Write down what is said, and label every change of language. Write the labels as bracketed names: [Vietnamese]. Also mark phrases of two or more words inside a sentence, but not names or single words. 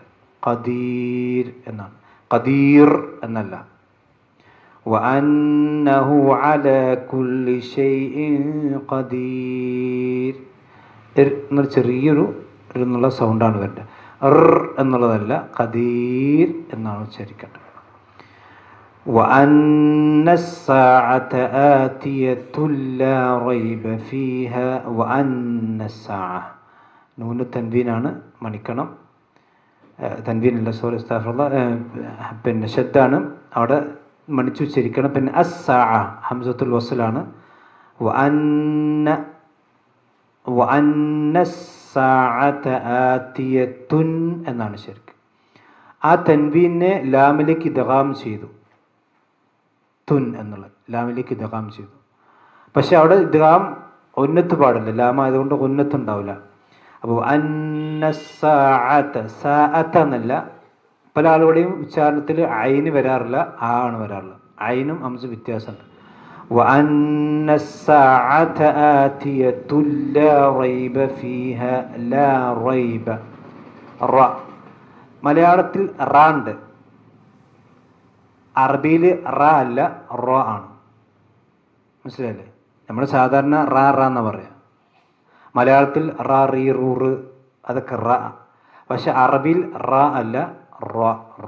[Malayalam] ഖദീർ എന്നാണ്, ഖദീർ എന്നല്ല. [Arabic] وأنه على كل شيء قدير, [Malayalam] എർ എന്നൊരു ചെറിയൊരു എന്നുള്ള സൗണ്ടാണ് വരേണ്ടത്, എന്നുള്ളതല്ല, ഖദീർ എന്നാണ് ഉച്ചരിക്കേണ്ടത്. [Arabic] وأن الساعة آتية لا ريب فيها, وأن الساعة [Malayalam] നൂന് തൻവീനാണ്, മണിക്കണം. തൻവീനല്ല, സോറി, അസ്തഗ്ഫിറുല്ലാഹ്, പിന്നെ ശബ്ദാണ്, അവിടെ മണിച്ചു ഉച്ചരിക്കണം. പിന്നെ അസ്സാഅ ഹംസത്തുൽ വസ്ലാണ്. [Arabic] وأن الساعة آتيةٌ [Malayalam] എന്നാണ് ശരിക്ക്. ആ തൻവീനെ ലാമിലേക്ക് ഇദ്ഗാം ചെയ്തു, തുൻ എന്നുള്ളത് ലാമിലേക്ക് ഇദ്ഗാം ചെയ്തു. പക്ഷെ അവിടെ ഇദ്ഗാം ഉന്നത്ത് പാടില്ല, ലാമായതുകൊണ്ട് ഉന്നത്ത് ഉണ്ടാവില്ല. അപ്പോൾ [Arabic] أن الساعة, [Malayalam] സാഅത എന്നല്ല, പല ആളുകളുടെയും ഉച്ചാരണത്തിൽ ഐന് വരാറില്ല, ആ ആണ് വരാറുള്ളത്. ഐനും ഹംസ വ്യത്യാസമുണ്ട്. [Arabic] وأن الساعة آتية لا ريب فيها, لا ريب, [Malayalam] റ മലയാളത്തിൽ റാണ്ട്, അറബിയിൽ റ അല്ല റ ആണ്. മനസ്സിലായില്ലേ? നമ്മൾ സാധാരണ റ റ എന്നാ പറയാം. മലയാളത്തിൽ റ റീ റൂറ് അതൊക്കെ റ. പക്ഷെ അറബിയിൽ റ അല്ല റ റ.